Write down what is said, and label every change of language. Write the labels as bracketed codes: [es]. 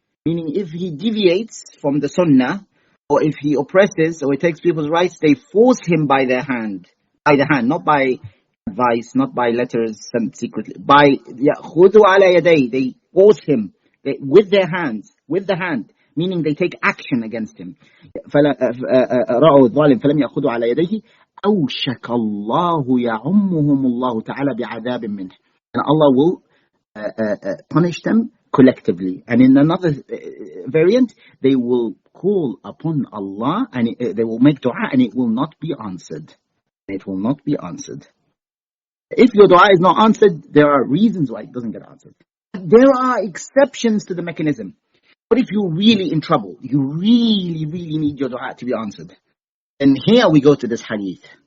[en] Meaning if he deviates from the sunnah, or if he oppresses, or he takes people's rights, they force him by the hand, not by advice, not by letters sent secretly. By [ar] يَأْخُذُوا عَلَى يَدَيْهِ, [en] they force him with the hand, meaning they take action against him. [ar] رَأَوْا الظَّالِمَ فَلَمْ يَأْخُذُوا عَلَى يَدَيْهِ أوشك الله يعمهم الله تعالى بعذاب منه, [en] and Allah will punish them collectively. And in another variant, they will call upon Allah and they will make dua and it will not be answered. If your dua is not answered, there are reasons why it doesn't get answered. There are exceptions to the mechanism. But if you're really in trouble, you really need your dua to be answered, and here we go to this hadith.